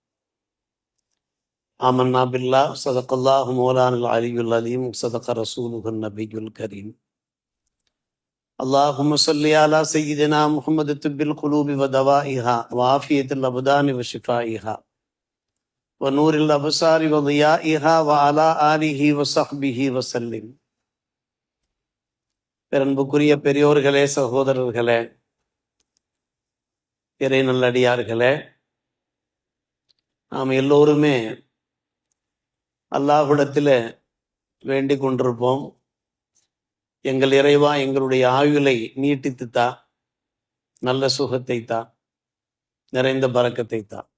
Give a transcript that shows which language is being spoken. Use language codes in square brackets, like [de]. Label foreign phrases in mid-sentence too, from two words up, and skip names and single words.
[ar] آمنا بالله صدق الله مولانا العلي العظيم صدق رسوله النبي الكريم. اللهم صل على سيدنا محمد طب القلوب ودوائها وعافية الأبدان وشفائها ونور الأبصار وضيائها وعلى آله وصحبه وسلم. [ta] பெரும்புக்குரிய பெரியோர்களே, சகோதரர்களே, இறை நல்லடியார்களே, நாம் எல்லோருமே அல்லாஹ்விடத்தில் வேண்டிக் கொண்டிருப்போம், எங்கள் இறைவா எங்களுடைய ஆயுளை நீட்டித்து தா, நல்ல சுகத்தை தா, நிறைந்த பரக்கத்தை தா.